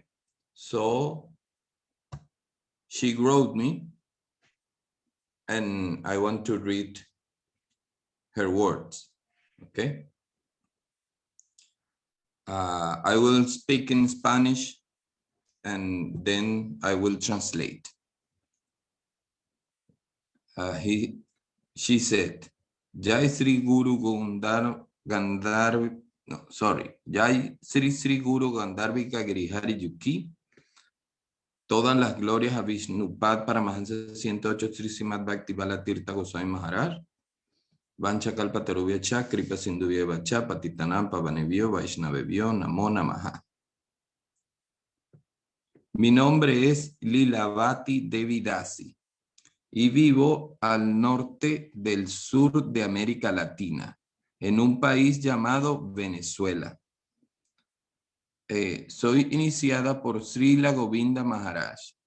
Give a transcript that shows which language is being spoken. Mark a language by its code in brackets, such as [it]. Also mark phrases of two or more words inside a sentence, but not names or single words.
[en] So she wrote me and I want to read her words, okay? I will speak in Spanish and then I will translate. She said, [sa] जय श्री गुरु गान्धर्व, [en] no, sorry, [sa] जय श्री गुरु गान्धर्विका गिरिहरि युकि. [es] Todas las glorias a Vishnupad Paramahansa 108 Sri Srimad Bhaktivala Tirtha Goswami Maharaj. [sa] वाञ्छ कल्पतरुभ्य च कृपा सिन्धुव्य वच पतितानाम् पावनेभ्यो वैष्णवेभ्यो नमो नमः. [es] Mi nombre es Lilavati Devidasi y vivo al norte del sur de América Latina, en un país llamado Venezuela. Soy iniciada por Srila Govinda Maharaj.